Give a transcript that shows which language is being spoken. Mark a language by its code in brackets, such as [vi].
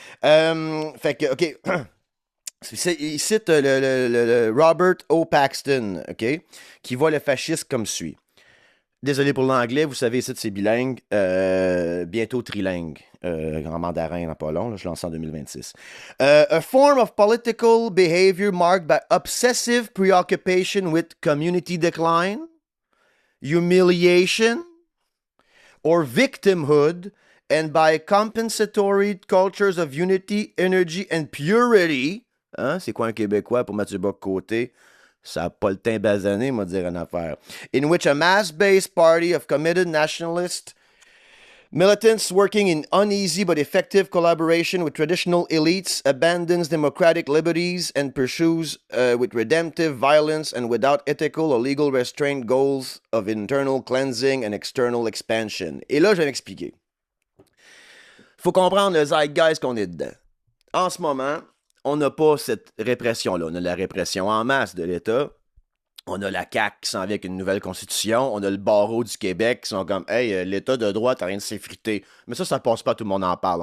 [fr] Fait que, OK. Il cite le Robert O. [en] Paxton, OK, [fr] qui voit le fascisme comme suit. Désolé pour l'anglais, vous savez, ici, c'est bilingue, bientôt trilingue, en mandarin dans pas long, là, je lance en 2026. [en] A form of political behavior marked by obsessive preoccupation with community decline, humiliation, or victimhood, and by compensatory cultures of unity, energy, and purity. [fr] Hein? C'est quoi un Québécois pour Mathieu Bock-Côté? Ça n'a pas le teint basané, moi, dire une affaire. [en] In which a mass-based party of committed nationalists, militants working in uneasy but effective collaboration with traditional elites abandons democratic liberties and pursues with redemptive violence and without ethical or legal restraint goals of internal cleansing and external expansion. [fr] Et là, je vais m'expliquer. Faut comprendre le zeitgeist qu'on est dedans. En ce moment, on n'a pas cette répression-là. On a la répression en masse de l'État. On a la CAQ qui s'en vient avec une nouvelle constitution. On a le barreau du Québec qui sont comme « Hey, l'État de droit, t'as rien de s'effriter. » Mais ça passe pas, tout le monde en parle.